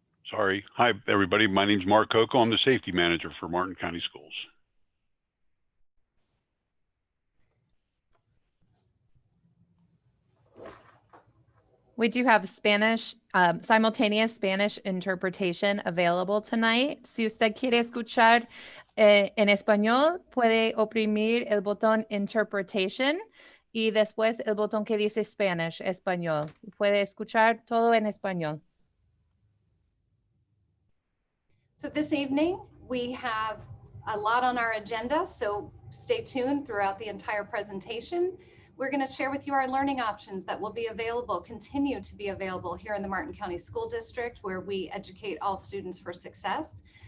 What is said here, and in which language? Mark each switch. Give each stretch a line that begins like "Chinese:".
English: Sorry. Hi, everybody. My name is Mark Coco. I'm the Safety Manager for Martin County Schools. We do have Spanish, simultaneous Spanish interpretation available tonight.
Spanish: Si usted quiere escuchar en español, puede oprimir el botón Interpretation y después el botón que dice Spanish, español. Puede escuchar todo en español.
English: So this evening, we have a lot on our agenda, so stay tuned throughout the entire presentation. We're going to share with you our learning options that will be available, continue to be available here in the Martin County School District, where we educate all students for success.